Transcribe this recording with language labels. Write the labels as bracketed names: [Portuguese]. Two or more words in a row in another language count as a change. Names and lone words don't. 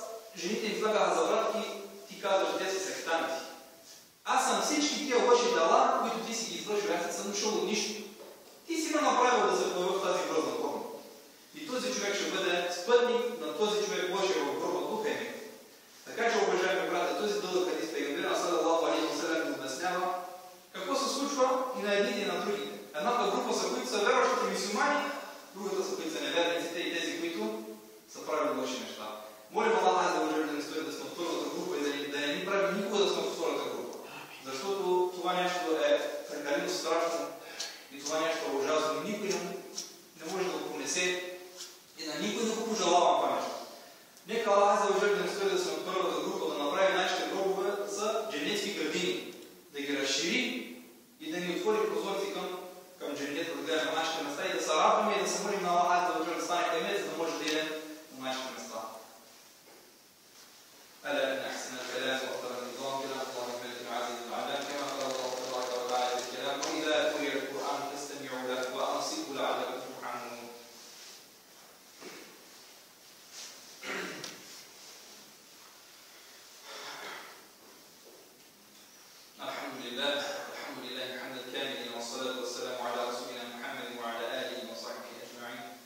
[Bulgarian] жените им слагаха завратки, ти казваш, те са сектанти. Аз съм всички тия лоши дела, които ти си ги извършил, аз не съм дошъл от нищо. Ти си ме направил да се появи в тази грозна форма. И този човек ще бъде спътник на този човек Божия в гроба духа и нека. Така че, уважаеми брате, този дълъг хадис Пейгамбер [Arabic] صلى الله عليه وسلم [Bulgarian] обяснява какво се случва и на едните и на другите. Едната група са, които са верващите мюсюлмани, другата са, които са неверниците и тези, които са правили лоши неща. Молим Аллах [Arabic] عز وجل [Bulgarian] да ни стои да сме в първата група и да не ни прави никога да сме в втората група. Защото това нещо е прекалено страшно и това нещо е ужасно. Никой не може да го понесе и на никой не го пожелавам това нещо. Нека Аллах [Arabic] عز وجل [Bulgarian] да ни стои да сме в първата група, да направи нашите гробове за дженетски градини, да ги разшири и да ни отвори прозорци към дженета, да гледаме нашите места и да се радваме и да се молим на Аллах [Arabic] عز وجل [Bulgarian] да стане къмет, за да може да идем на нашите места. [Arabic] ألا إن أحسن الكلام وأفضل النظام كلام الله الملك العزيز العلام كما قال الله تبارك وتعالى في الكلام وإذا قرئ القرآن فاستمعوا له وأنصتوا لعلكم ترحمون. الحمد لله حمد الكامل والصلاة والسلام على رسولنا محمد وعلى آله وصحبه أجمعين.